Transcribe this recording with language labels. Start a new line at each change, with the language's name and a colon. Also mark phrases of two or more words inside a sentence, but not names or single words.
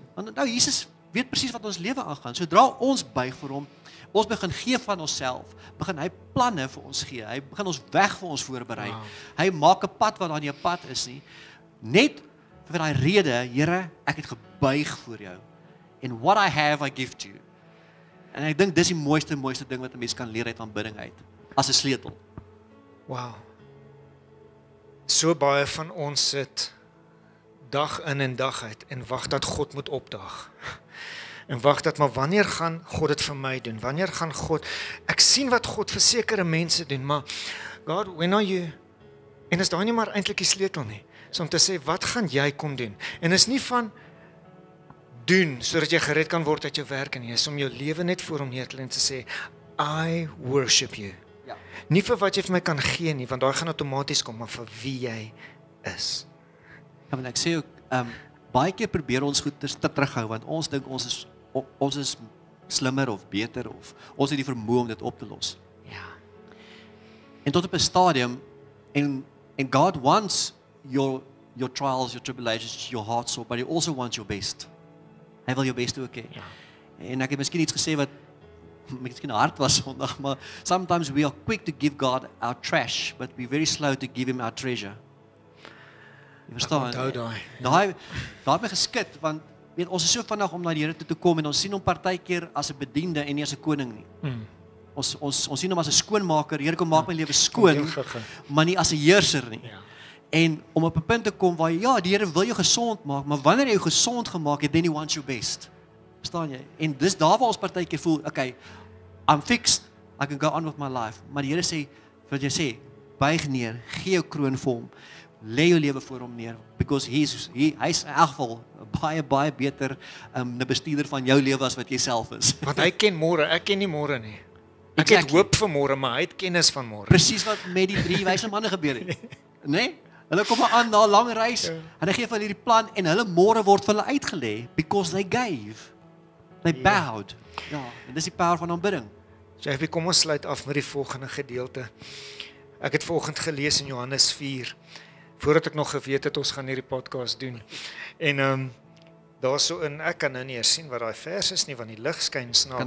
Afrikaans: Want nou Jesus weet presies wat ons lewe aangaan. Sodra ons buig vir hom, ons begin gee van onsself, begin hy planne vir ons gee. Hy begin ons weg vir ons voorberei. Wow. Hy maak 'n pad waar daar nie 'n pad is nie. Net vir daai rede, Here, ek het gebuig voor jou.
English: And what I have, I give to you.
Afrikaans: En ek dink dis die mooiste ding wat 'n mens kan leer uit aanbidding uit, as 'n sleutel. Wow. So baie van ons sit dag in en dag uit en wag dat God moet opdaag. En wag dat, maar wanneer gaan God dit vir my doen? Wanneer gaan God, ek sien wat God vir sekere mense doen, maar God,
English: when are you?
Afrikaans: En is daai nie maar eintlik die sleutel nie. So om te sê, wat gaan jy kom doen? En is nie van doen, sodat jy gered kan word uit jou werk nie, is om jou lewe net voor hom neer te lê en te sê,
English: I worship you.
Afrikaans: Ja. Nie vir wat jy vir my kan gee nie, want daai gaan outomaties kom, maar vir wie jy is. Ja, want ek sê ook, baie keer probeer ons goed te terughou, want ons dink ons is slimmer of beter, of ons het die vermoë om dit op te los. Ja. En tot op 'n stadium, en
English: God wants your trials, your tribulations, your heart sore, but he also wants your best.
Afrikaans: Hy wil jou beste ook hê. Ja. En ek het miskien iets gesê wat miskien hard was Sondag, maar
English: sometimes we are quick to give God our trash, but we're very slow to give him our treasure.
Afrikaans: Jy verstaan? Onthou daai. Daai het my geskit, want weet, ons is so vinnig om na die Here toe te kom en ons sien hom partykeer as 'n bediende en nie as 'n koning nie. Ons sien hom as 'n skoonmaker. Here, kom maak my lewe skoon, maar nie as 'n heerser nie. Ja. En om op 'n punt te kom waar ja, die Here wil jou gesond maak, maar wanneer hy jou gesond gemaak het,
English: then he wants your best.
Afrikaans: Verstaan jy? En dis daar waar ons partykeer voel,
English: okay, I'm fixed, I can go on with my life.
Afrikaans: Maar die Here sê, wat jy sê, buig neer, gee jou kroon vir hom, lê jou lewe voor hom neer, because hy's in elk geval baie beter 'n bestuurder van jou lewe as wat jy self is. Want hy ken môre, ek ken nie môre nie. Ek het hoop vir môre, maar hy het kennis van môre. Presies wat met die 3 wyse manne gebeur het. Né? Hulle kom aan na 'n lang reis en hy gee vir hulle hierdie plan en hulle môre word vir hulle uitgelê
English: because they gave. They bowed.
Afrikaans: Ja, en dis die power van aanbidding. JP, kom ons sluit af met die volgende gedeelte. Ek het vanoggend gelees in Johannes 4, voordat ek nog geweet het ons gaan hierdie podcast doen. En daarso in, ek kan nou nie eens sien wat daai vers is nie, want die lig skyn snaaks.